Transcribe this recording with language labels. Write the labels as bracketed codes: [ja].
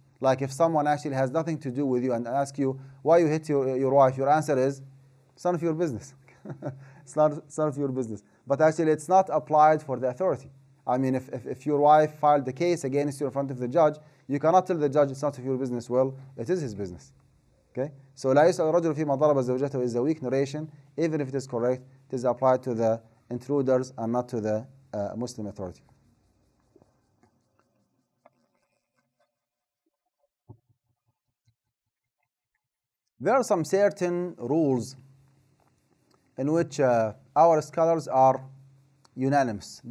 [en] Like if someone actually has nothing to do with you and asks you why you hit your wife, your answer is, it's none of your business. It's none of your business. But actually it's not applied for the authority. I mean, if your wife filed the case against you in front of the judge, you cannot tell the judge it's not of your business. Well, it is his business. Okay? So [ar] لا يسأل الرجل فيما ضرب زوجته [en] is a weak narration. Even if it is correct, it is applied to the intruders and not to the Muslim authority. There are some certain rules in which our scholars are unanimous.